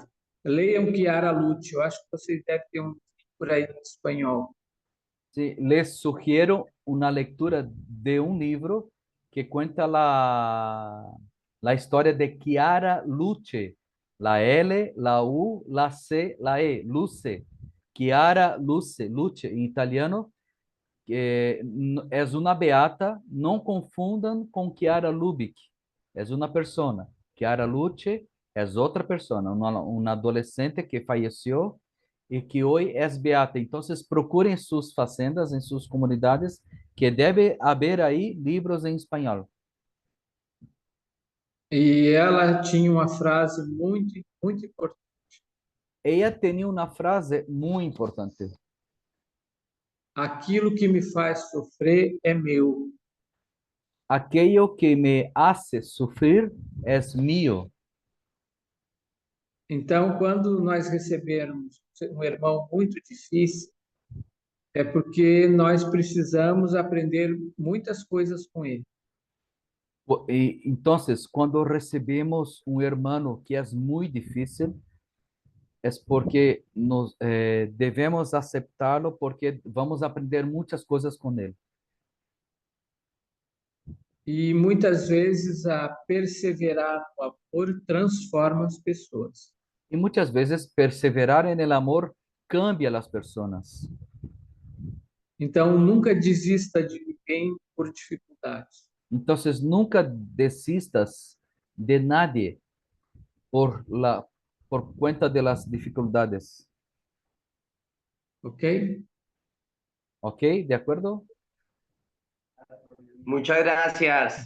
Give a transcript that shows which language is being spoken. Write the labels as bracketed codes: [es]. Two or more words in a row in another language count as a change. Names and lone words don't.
[pt] Leiam Chiara Lute, eu acho que vocês devem ter um por aí em espanhol. [es] Sí, les sugiero una lectura de un libro que cuenta la historia de Chiara Luce, la L, la U, la C, la E, Luce. Chiara Luce, Luce en italiano, que es una beata, no confundan con Chiara Lubick, es una persona. Chiara Luce es otra persona, una adolescente que falleció y que hoy es beata. Entonces, procuren sus facendas, en sus comunidades, que debe haber ahí libros en español. [pt] E ela tinha uma frase muito, muito importante. [es] Ella tenía una frase muy importante. [pt] Aquilo que me faz sofrer é meu. [es] Aquello que me hace sufrir es mío. [pt] Então, quando nós recebermos um irmão muito difícil, é porque nós precisamos aprender muitas coisas com ele. [es] Y entonces, cuando recibimos un hermano que es muy difícil, es porque nos debemos aceptarlo porque vamos a aprender muchas cosas con él. [pt] E muitas vezes a perseverar no amor transforma as pessoas. [es] Y muchas veces perseverar en el amor cambia a las personas. [pt] Então, nunca desista de ninguém por dificuldades. [es] Entonces, nunca desistas de nadie por cuenta de las dificultades. Ok? ¿Ok? ¿De acuerdo? Muchas gracias.